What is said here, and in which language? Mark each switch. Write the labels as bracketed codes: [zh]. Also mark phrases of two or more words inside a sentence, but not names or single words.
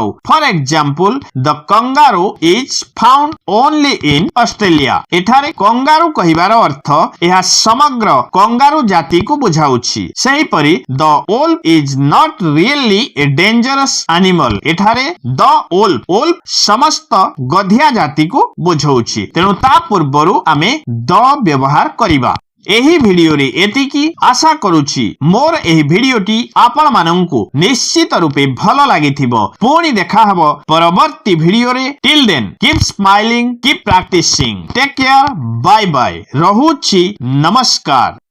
[en] For example, the kangaroo is found only in Australia. [or] ଏଠାରେ kangaroo କହିବାର ଅର୍ଥ ଏହା ସମଗ୍ର କଙ୍ଗାରୁ ଜାତିକୁ ବୁଝାଉଛି. [en] ସେହିପରି the wolf is not really a dangerous animal. [or] ଏଠାରେ [en] the wolf [or] ସମସ୍ତ ଗଧିଆ ଜାତିକୁ ବୁଝାଉଛି. ତେଣୁ ତା ପୂର୍ବରୁ ଆମେ the ବ୍ୟବହାର କରିବା. ଏହି ଭିଡିଓରେ ଏତିକି ଆଶା କରୁଛି ମୋର ଏହି ଭିଡିଓଟି ଆପଣ ମାନଙ୍କୁ ନିଶ୍ଚିତ ରୂପେ ଭଲ ଲାଗିଥିବ. ପୁଣି ଦେଖା ହେବ ପରବର୍ତ୍ତୀ ଭିଡିଓରେ. [en] Till then, keep smiling, keep practicing. Take care. Bye bye. [or] ରହୁଛି. ନମସ୍କାର.